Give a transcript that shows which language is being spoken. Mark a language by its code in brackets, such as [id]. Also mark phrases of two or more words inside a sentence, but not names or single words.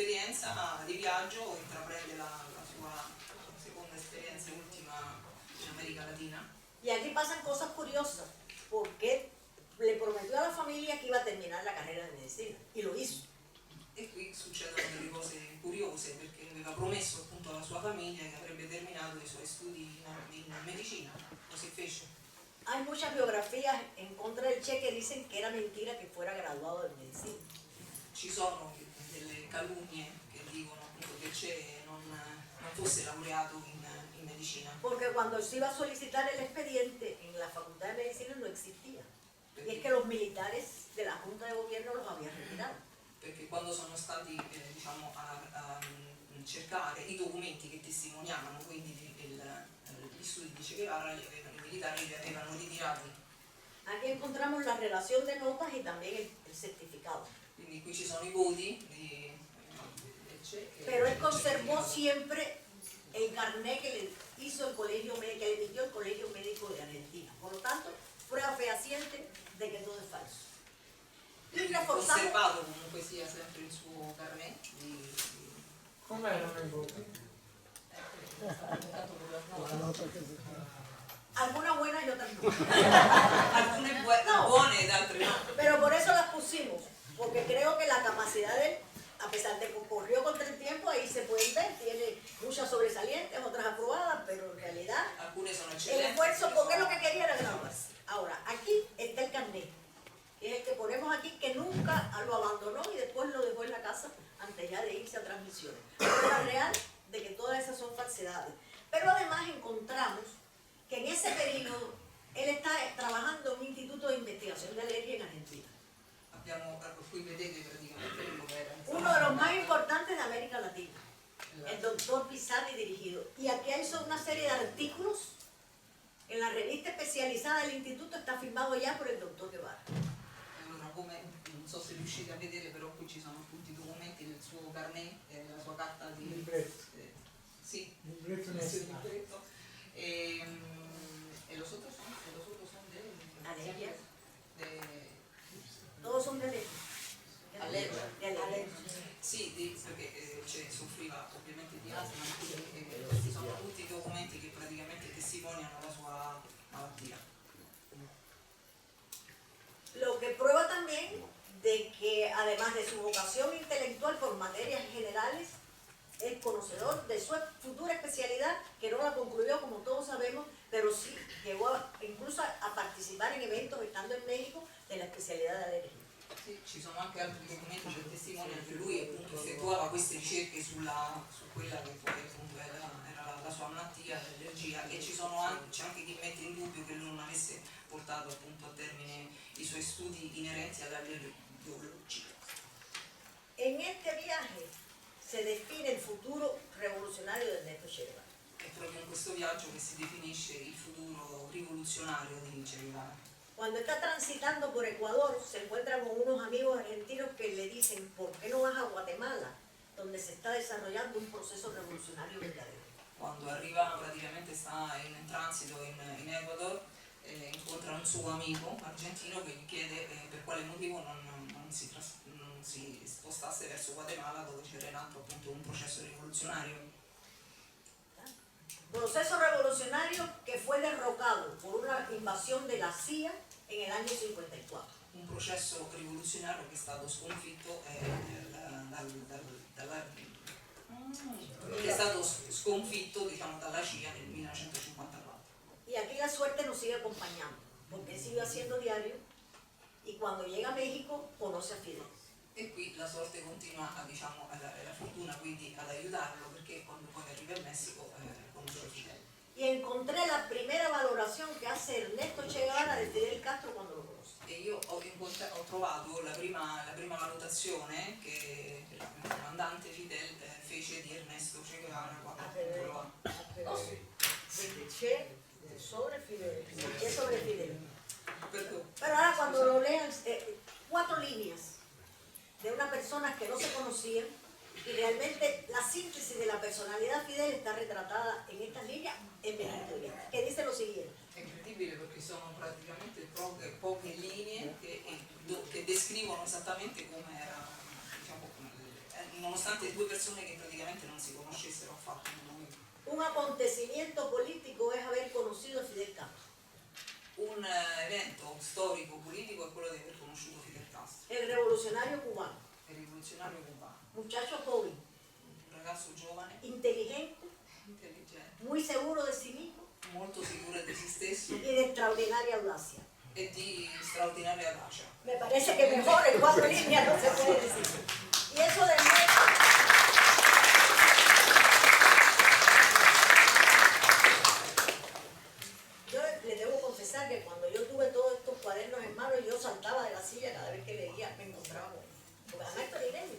[it] esperienza di viaggio intraprende la sua seconda esperienza ultima in America Latina. [es] Y aquí pasan cosas curiosas, porque le prometió a la familia que iba a terminar la carrera de medicina, y lo hizo. [it] E qui succedono delle cose curiose perché aveva promesso appunto alla sua famiglia che avrebbe terminato i suoi studi in medicina, così fece. [es] Hay muchas biografías en contra del Che que dicen que era mentira que fuera graduado de medicina. [it] Ci sono delle calunnie che dicono appunto che Che non fosse laureato in medicina. [es] Porque cuando se iba a solicitar el expediente en la Facultad de Medicina no existía. Y es que los militares de la Junta de Gobierno los habían retirado. [it] Perché quando sono stati diciamo, a cercare i documenti che testimoniavano quindi gli studi di Che Guevara, i militari li avevano ritirati. [es] Aquí encontramos la relación de notas y también el certificado. [it] Quindi qui ci sono i voti di Che. [es] Pero él conservó siempre el carnet que le hizo el colegio médico, que le emitió el Colegio Médico de Argentina. Por lo tanto, prueba fehaciente de que todo es falso. Y reforzamos. [it] Conservato comunque sia sempre il suo carnet Com'erano i voti? [es] Algunas buenas y otras no. [it] alcune buone ed altre no. [es] Pero por eso las pusimos, porque creo que la capacidad de él, a pesar de que corrió contra el tiempo, ahí se pueden ver, tiene muchas sobresalientes, otras aprobadas, pero en realidad [it] Alcune sono [es] el [it] eccellenti. [es] esfuerzo, porque lo que quería era graduarse. Ahora, aquí está el carnet, que es el que ponemos aquí, que nunca lo abandonó y después lo dejó en la casa antes ya de irse a transmisiones. Prueba real de que todas esas son falsedades. Pero además encontramos que en ese periodo él está trabajando en un instituto de investigación de alergia en Argentina. [it] Qui vedete praticamente quello che era. [es] Uno de los más importantes de América Latina, el doctor Pisani dirigido. Y aquí hizo una serie de artículos en la revista especializada del instituto, está firmado ya por el doctor Guevara. [it] Allora, come non so se riuscite a vedere, però qui ci sono tutti i documenti del suo carnet, la sua carta di Libretto. sì, Libretto il suo nazionale. [es] libretto. E los otros son de Alergia. de Todos son de alergia. Alergia. De alergia. [it] sì, perché Che soffriva ovviamente di asma, e questi sono tutti i documenti che praticamente testimoniano la sua malattia. [es] Lo que prueba también de que además de su vocación intelectual por materias generales, es conocedor de su futura especialidad, que no la concluyó como todos sabemos, pero sí llegó incluso a participar en eventos estando en México de la especialidad de alergia. [it] Sì, ci sono anche altri documenti che testimoniano che lui appunto effettuava queste ricerche su quella che poi appunto era la sua malattia, l'allergia, e c'è anche chi mette in dubbio che lui non avesse portato appunto a termine i suoi studi inerenti all'allergiologia. [es] En este viaje se define el futuro revolucionario de Ernesto Che Guevara. [it] È proprio in questo viaggio che si definisce il futuro rivoluzionario di Che Guevara. [es] Cuando está transitando por Ecuador, se encuentra con unos amigos argentinos que le dicen, ¿por qué no vas a Guatemala, donde se está desarrollando un proceso revolucionario verdadero? [it] Quando arriva, praticamente sta in transito in Ecuador, incontra un suo amico argentino che gli chiede per quale motivo non si spostasse verso Guatemala, dove c'era in atto appunto un processo rivoluzionario. [es] Proceso revolucionario que fue derrocado por una invasión de la CIA en el año 54. [it] Un processo rivoluzionario che è stato sconfitto diciamo, dalla CIA nel 1954. [es] Y aquí la suerte nos sigue acompañando, porque él sigue haciendo diario y cuando llega a México conoce a Fidel. [it] E qui la sorte continua diciamo, la fortuna quindi ad aiutarlo, perché quando poi arriva in Messico conosce Fidel. [es] Y encontré la primera valoración que hace Ernesto Che Guevara de Fidel Castro cuando lo conoce. [it] E io ho trovato la prima valutazione che il comandante Fidel fece di Ernesto Che Guevara quando lo ha. [es] De Che sobre Fidel, de Che sobre Fidel. [it] Perché? [es] Pero ahora cuando lo lean, 4 líneas de una persona que no se conocía, y realmente la síntesis de la personalidad Fidel está retratada en estas líneas en Benito, que dice lo siguiente. [it] È incredibile perché sono praticamente poche linee che descrivono esattamente come era, diciamo, nonostante due persone che praticamente non si conoscessero affatto nel momento. [es] Un acontecimiento político es haber conocido a Fidel Castro. [it] Un evento storico politico è quello di aver conosciuto Fidel Castro, [es] El revolucionario cubano, [it] il rivoluzionario cubano, [es] muchacho joven, [it] un ragazzo giovane, [es] inteligente, [it] intelligente, [es] muy seguro de sí mismo [it] molto sicuro di se stesso [es] y de extraordinaria audacia. [it] e di straordinaria audacia. [es] Me parece que mejor en 4 líneas no se puede decir. Y eso demuestra. Yo le debo confesar que cuando yo tuve todos estos cuadernos en mano, yo saltaba de la silla cada vez que leía, me encontraba con porque además esto era inédito.